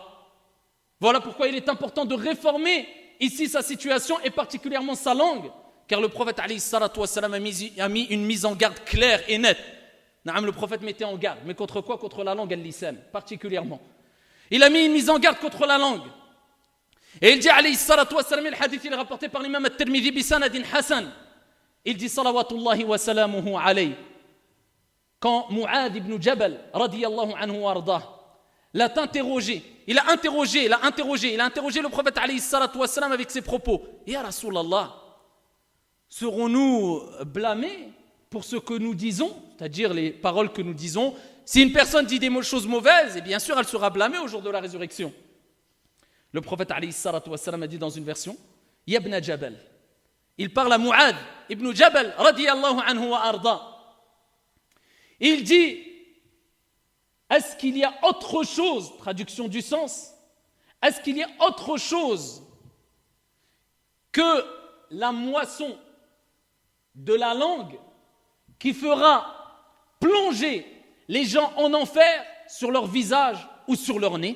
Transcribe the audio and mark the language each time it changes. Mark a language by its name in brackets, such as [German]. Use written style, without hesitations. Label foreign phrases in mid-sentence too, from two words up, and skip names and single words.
[French] Voilà pourquoi il est important de réformer ici sa situation et particulièrement sa langue, car le prophète [Arabic] عليه الصلاة والسلام [French] a mis une mise en garde claire et nette. Le prophète mettait en garde, mais contre quoi? Contre la langue al-lisan, particulièrement. Il a mis une mise en garde contre la langue. Et il dit [Arabic] عليه الصلاة والسلام, [French] le hadith il est rapporté par l'imam at-Tirmidhi [Arabic] بسند حسن. [French] Il dit [Arabic] صلوات الله وسلامه عليه. [French] Quand Mu'adh ibn Jabal [Arabic] رضي الله عنه وأرضاه [French] l'a interrogé, il a interrogé le prophète [Arabic] عليه الصلاة والسلام [French] avec ses propos. [Arabic] يا رسول الله, [French] serons-nous blâmés pour ce que nous disons, c'est-à-dire les paroles que nous disons? Si une personne dit des choses mauvaises, et bien sûr elle sera blâmée au jour de la résurrection. Le prophète [Arabic] عليه الصلاة والسلام [French] a dit dans une version, Ya ibn Jabal. Il parle à Mu'adh ibn Jabal [Arabic] رضي الله عنه وأرضاه. [French] Il dit, est-ce qu'il y a autre chose, traduction du sens, est-ce qu'il y a autre chose que la moisson de la langue qui fera plonger les gens en enfer sur leur visage ou sur leur nez?